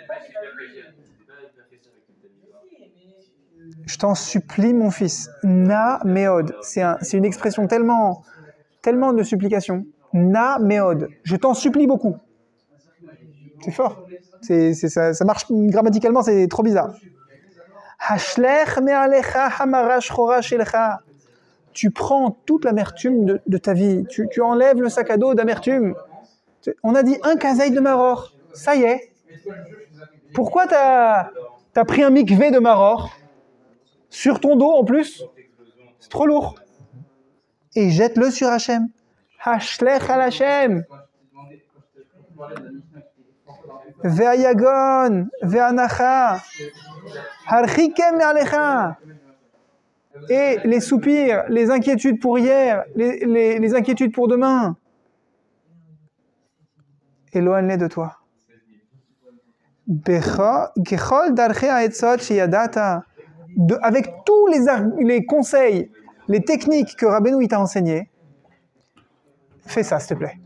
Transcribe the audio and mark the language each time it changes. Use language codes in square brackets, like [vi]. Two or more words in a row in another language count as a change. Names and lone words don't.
[fr] Je t'en supplie, mon fils. [he] נא מאוד. [fr] C'est une expression tellement de supplication. [he] נא מאוד. [fr] Je t'en supplie beaucoup. C'est fort. Ça marche grammaticalement, c'est trop bizarre. [he] השלך מעליך המרה שחורה שלך. [fr] Tu prends toute l'amertume de ta vie. Tu enlèves le sac à dos d'amertume. On a dit un kazaï de maror. Ça y est. Pourquoi t'as pris un mikvé de maror sur ton dos en plus? C'est trop lourd. Et jette-le sur Hachem. [he] השלך על השם. ויגון, ואנחה, הרחיקם מעליך. [fr] Et les soupirs, les inquiétudes pour hier, les inquiétudes pour demain. Éloigne-les de toi. Avec tous les conseils, les techniques que Rabbeinu t'a enseignés, fais ça, s'il te plaît.